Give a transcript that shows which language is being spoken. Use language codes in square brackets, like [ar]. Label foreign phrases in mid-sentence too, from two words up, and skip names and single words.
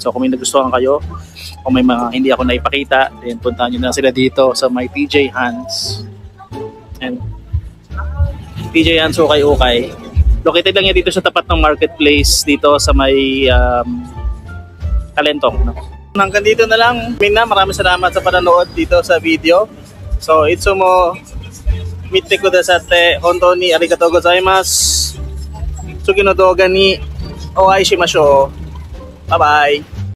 [tl] So kung may nagustuhan kayo, kung may mga hindi ako naipakita, then puntahan nyo na sila dito sa may TJ Hans. And TJ Hans Ukay-Ukay. Located lang yan dito sa tapat ng marketplace dito sa may Kalentong. No? Hanggang dito na lang. Mina, maraming salamat sa panonood dito sa video. So, [ja] いつも見てくださって本当にありがとうございます. 次の動画にお会いしましょう. [en] Bye bye.